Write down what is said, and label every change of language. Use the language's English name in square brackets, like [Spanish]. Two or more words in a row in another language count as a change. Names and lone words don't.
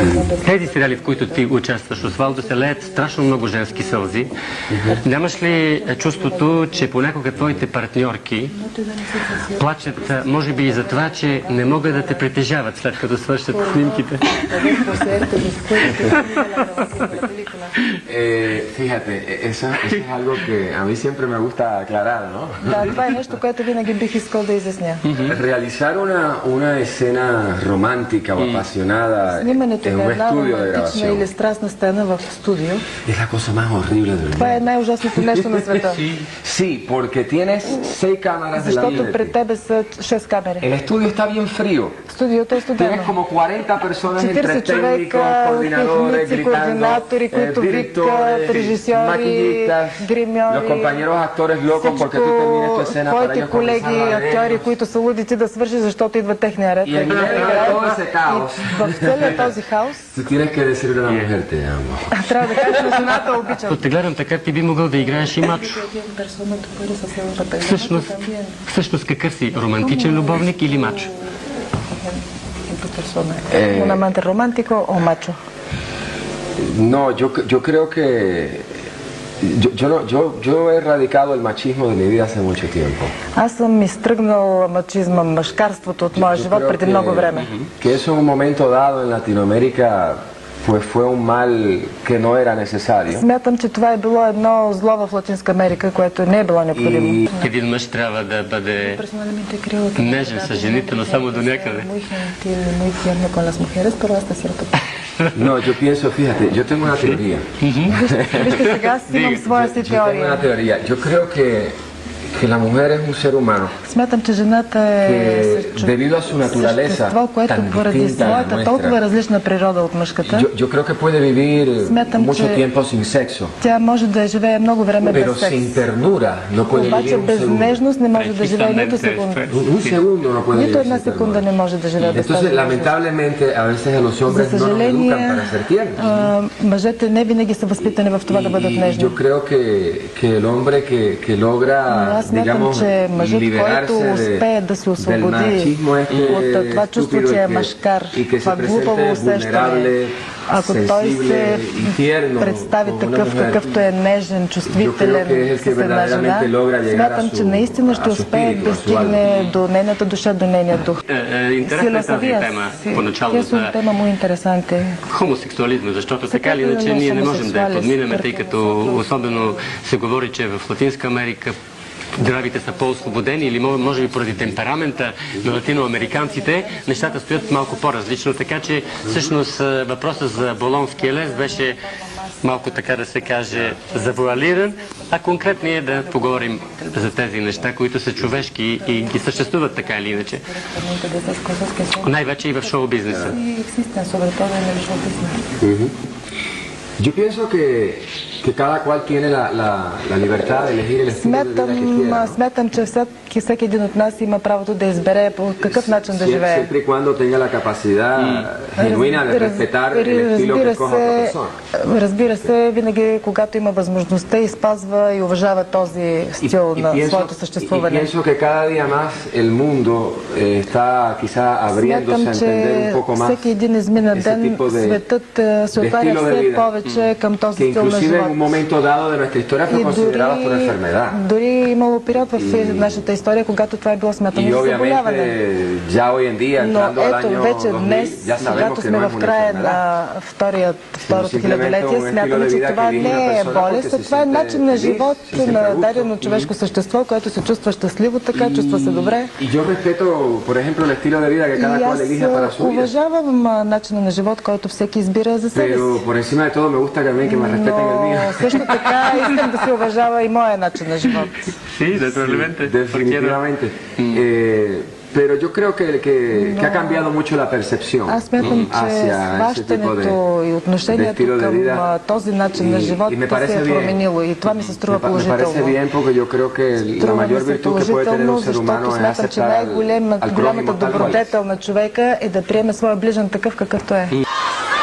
[Bulgarian] Тези сериали, в които ти участваш, Освалдо, се леят страшно много женски сълзи. Нямаш ли чувството, че понякога твоите партньорки плачат, може би и за това, че не могат да те притежават след като свършат снимките? [Spanish] Fíjate, eso es algo que a mí siempre me gusta aclarar, ¿no? [Bulgarian] Да, това е нещо, което винаги бих искал да изясня. [Spanish] Realizar una escena romántica o apasionada [Bulgarian] Снимането [Spanish] en [Bulgarian] на [Spanish] un [Bulgarian] една [Spanish] estudio de [Bulgarian] романтична или [Spanish] grabación [Bulgarian] страстна сцена в студио, [Spanish] es la cosa más horrible del [Bulgarian] това е [Spanish] mundo. [Bulgarian] най-ужасното нещо на света. [Spanish] Sí, porque tienes 6 cámaras delante [Bulgarian] Защото [Spanish] de [Bulgarian] пред [Spanish] ti. [Bulgarian] тебе са 6 камери. [Spanish] El estudio está bien frío. [Bulgarian] Студиото е студено. [Spanish] Tienes como 40 personas entre [Bulgarian] 40 [Spanish] técnicos, [Bulgarian] човека, [Spanish] coordinadores, [Bulgarian] техници, [Spanish] gritando, [Bulgarian] координатори, които викат, [Spanish] directores, [Bulgarian] режисьори, [Spanish] maquillistas, [Bulgarian] гримьори, [Spanish] los compañeros actores locos porque tú terminas tu escena para [Bulgarian] твоите [Spanish] ellos [Bulgarian] колеги, [Spanish] comenzar a [Bulgarian] актьори, [Spanish] verlos. [Bulgarian] които са луди ти да свършиш, защото идва техния ред. И [Spanish] en medio de todo ese caos, [Bulgarian] В целия този хаос [Spanish] tú tienes que decirle a la mujer te amo. [Bulgarian] трябва да кажеш на жената обичам. Те гледам така, ти би могъл да играеш и мачо. Всъщност какъв си? Романтичен любовник или мачо? [Spanish] Un amante romántico o macho. No, yo creo que yo he erradicado el machismo de mi vida hace mucho tiempo. [Bulgarian] Аз съм изтръгнал мачизма, мъжкарството от моя живот преди много време. [Spanish] Que eso en un momento dado en Latinoamérica pues fue un mal que no era necesario. [Bulgarian] Смятам, че това е било едно зло в Латинска Америка, което не е било необходимо. Един мъж трябва да бъде нежен с жените, но само до някъде. [Spanish] No, yo pienso, fíjate, yo tengo una teoría. [Bulgarian] Вижте, сега си имам своя си [Spanish] Yo tengo una [Bulgarian] теория. [Spanish] teoría. Yo creo que la mujer es un ser humano [Bulgarian] Смятам, че жената е [Spanish] que debido a su naturaleza [Bulgarian] същество, което [Spanish] tan [Bulgarian] поради [Spanish] distinta a la [Bulgarian] своята толкова [Spanish] nuestra, [Bulgarian] различна природа от мъжката, [Spanish] yo creo que puede vivir [Bulgarian] Смятам, [Spanish] mucho [Bulgarian] че [Spanish] tiempo sin sexo, [Bulgarian] тя може да живее много време [Spanish] pero [Bulgarian] без секс. [Spanish] sin ternura no puede [Bulgarian] Обаче [Spanish] vivir un [Bulgarian] без [Spanish] segundo. [Bulgarian] нежност не може да живее нито секунда. [Spanish] Un segundo no puede [Bulgarian] Нито [Spanish] vivir [Bulgarian] една [Spanish] sin [Bulgarian] секунда [Spanish] ternura. [Bulgarian] не може да живее без тази [Spanish] Entonces, [Bulgarian] нежност. [Spanish] lamentablemente, a veces a los [Bulgarian] За [Spanish] hombres no nos educan [Bulgarian] съжаление, [Spanish] para ser tiernos. [Bulgarian] мъжете не винаги са възпитани в това да бъдат [Spanish] Y [Bulgarian] нежни. [Spanish] yo creo que el hombre que logra, [Bulgarian] Аз смятам, [Spanish] digamos, [Bulgarian] че мъжът, който [Spanish] liberarse [Bulgarian] успее да се [Spanish] del [Bulgarian] освободи [Spanish] machismo [Bulgarian] от това чувство, [Spanish] estúpido [Bulgarian] че е [Spanish] y [Bulgarian] мъжкар, [Spanish] y que se [Bulgarian] това глупаво [Spanish] presente [Bulgarian] усещане, [Spanish] vulnerable, [Bulgarian] ако той [Spanish] sensible [Bulgarian] се [Spanish] y tierno [Bulgarian] представи [Spanish] como una [Bulgarian] такъв, [Spanish] mujer, [Bulgarian] какъвто е нежен, чувствителен [Spanish] que es el [Bulgarian] с [Spanish] que [Bulgarian] една жена, [Spanish] verdaderamente logra llegar [Bulgarian] смятам, [Spanish] a [Bulgarian] че [Spanish] su- [Bulgarian] наистина ще [Spanish] a su [Bulgarian] успее [Spanish] espíritu, [Bulgarian] да [Spanish] a su [Bulgarian] стигне до нейната душа, до нейния дух. Интересна е тази тема, поначало [Italian] Questo è un [Bulgarian] за [Spanish] tema muy interesante. [Bulgarian] хомосексуализма, защото така или иначе ние не можем да я подминем, тъй като особено се говори, че в Латинска Америка здравите са по-освободени или може би поради темперамента на латиноамериканците, нещата стоят малко по-различно, така че всъщност въпросът за болонския лес беше малко така да се каже завуалиран, а конкретно е да поговорим за тези неща, които са човешки и ги съществуват така или иначе. Най-вече и в шоу-бизнеса. [Spanish] Yo pienso que cada cual tiene la libertad de elegir el estilo de vida que quiera. [Bulgarian] Смятам, че всеки един от нас има правото да избере по какъв начин да живее. [Spanish] Siempre y cuando tenga la capacidad genuina de respetar el estilo que escoja otra persona. [Bulgarian] Разбира се, винаги когато има възможността и спазва и уважава този стил на своето съществуване. [Spanish] Y pienso que cada día más el mundo está quizá abriéndose a entender un poco más [Bulgarian] всеки един измина [Spanish] ese [Bulgarian] ден [Spanish] tipo de [Bulgarian] светът се отваря [Spanish] estilo de [Bulgarian] все [Spanish] vida [Bulgarian] повече към този [Spanish] que [Bulgarian] стил на [Spanish] inclusive en un [Bulgarian] живот. [Spanish] momento dado de nuestra historia fue considerado por enfermedad. [Bulgarian] Дори имало период в нашата история, когато това е било смятано [Spanish] Y [Bulgarian] за заболяване. [Spanish] obviamente ya hoy en día, [Bulgarian] Но [Spanish] entrando al [Bulgarian] ето [Spanish] año [Bulgarian] вече [Spanish] 2000, [Bulgarian] днес, [Spanish] ya sabemos [Bulgarian] когато [Spanish] que [Bulgarian] сме [Spanish] no es [Bulgarian] в [Spanish] una [Bulgarian] края [Spanish] enfermedad. [Bulgarian] на второто хилядолетие, [Spanish] un [Bulgarian] смятаме, [Spanish] estilo de [Bulgarian] че [Spanish] vida [Bulgarian] това [Spanish] que vive [Bulgarian] не [Spanish] una [Bulgarian] е [Spanish] persona [Bulgarian] болест, [Spanish] porque [Bulgarian] а [Spanish] se [Bulgarian] това е [Spanish] siente [Bulgarian] начин на [Spanish] feliz, [Bulgarian] живот [Spanish] se siente [Bulgarian] на [Spanish] a gusto. [Bulgarian] дадено човешко същество, което се чувства щастливо, така чувства се добре. [Spanish] Y yo respeto, por ejemplo, el estilo de vida que cada [Bulgarian] И [Spanish] cual [Bulgarian] аз [Spanish] elija para su vida. [Bulgarian] уважавам начина на живот, който всеки избира за себе си. [Spanish] Pero por encima de todo me gusta también que me respeten el mío. [Bulgarian] Но също така искам да се уважава и моя начин на живот. [Spanish] Sí, naturalmente. Definitivamente. Pero yo creo que ha cambiado mucho la percepción [Bulgarian] Аз смятам, че [Spanish] hacia ese tipo [Bulgarian] схващането и [Spanish] de [Bulgarian] отношението [Spanish] estilo de [Bulgarian] към [Spanish] vida. [Bulgarian] този начин на живот [Spanish] Y me [Bulgarian] се [Spanish] parece [Bulgarian] е [Spanish] bien. [Bulgarian] променило и това ми се струва [Spanish] Me parece [Bulgarian] положително. [Spanish] bien porque yo creo que la [Bulgarian] Струва [Spanish] mayor [Bulgarian] ми се [Spanish] virtud que puede tener [Bulgarian] положително, [Spanish] un ser humano [Bulgarian] защото [Spanish] es [Bulgarian] смятам, че [Spanish] aceptar al prójimo [Bulgarian] най-голямата [Spanish] tal cual es. [Bulgarian] добродетел на човека е да приеме своя ближен такъв какъвто е.